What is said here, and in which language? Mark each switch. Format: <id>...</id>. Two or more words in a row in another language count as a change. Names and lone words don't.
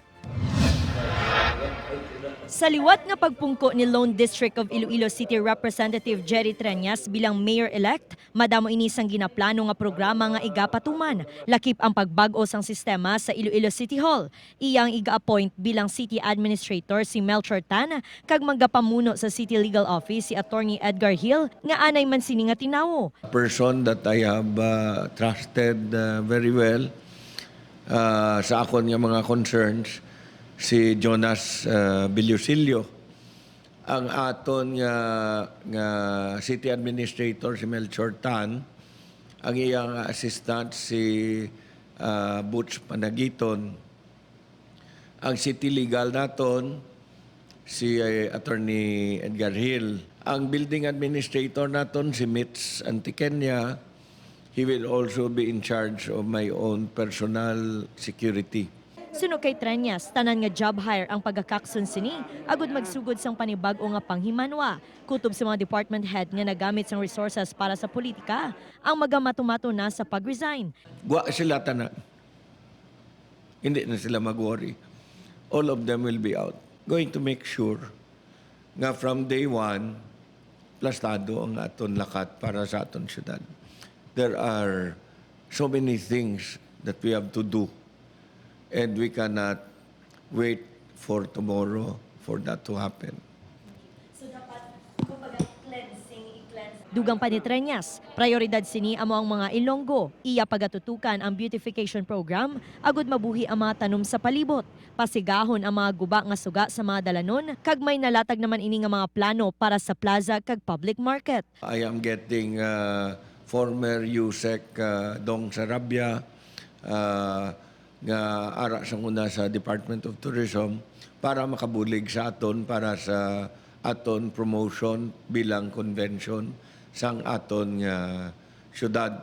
<hil>Sa liwat nga pagpungko ni Lone District of Iloilo City Representative Jerry Treñas bilang mayor-elect, madamo inisang ginaplano nga programa nga igapatuman, lakip ang pagbag-o sang sistema sa Iloilo City Hall. Iyang iga-appoint bilang</hil> <en>city administrator</en> <hil>si Melchor Tan, kag magapamuno sa City Legal Office si Attorney Edgar Hill nga anay man sini nga tinawo.</hil> <en>A person that I have trusted very well</en> <hil>sa akon nga mga concerns, si Jonas Villusilio. Ang aton nga</hil> <en>city administrator</en> <hil>si Melchor Tan, ang iyang assistant si Butch Panagiton, ang</hil> <en>city legal</en> <hil>naton si Attorney Edgar Hill, ang</hil> <en>building administrator</en> <hil>naton si Mitz Antiquenia.</hil> <en>He will also be in charge of my own personal security.</en> <hil>Suno kay Treñas, tanan nga</hil> <en>job hire</en> <hil>ang pagakakson sini, agud magsugod sang panibag-o nga panghimanwa. Kutob sa mga</hil> <en>department head</en> <hil>nga nagamit sang resources para sa politika, ang magamatumato na sa pag-resign. Guwa sila tanan. Hindi na sila mag-worry.</hil> <en>All of them will be out. Going to make sure nga from day one,</en> <hil>plastado ang aton lakat para sa aton syudad.</hil> <en>There are so many things that we have to do. And we cannot wait for tomorrow for that to happen.</en> <hil>So dapat Dugang pa ni Treñas, prioridad sini amo ang mga Ilonggo. Iya pagatutukan ang</hil> <en>beautification program,</en> <hil>agud mabuhi ang mga tanom sa palibot. Pasigahon ang mga guba nga suga sa mga dalanon, kag may nalatag naman ini nga mga plano para sa plaza kag</hil> <en>public market. I am getting former USEC Dong Sarabia,</en> <hil>nga ara sa una sa Department of Tourism para makabulig sa aton para sa aton promotion bilang convention sang aton syudad.</hil>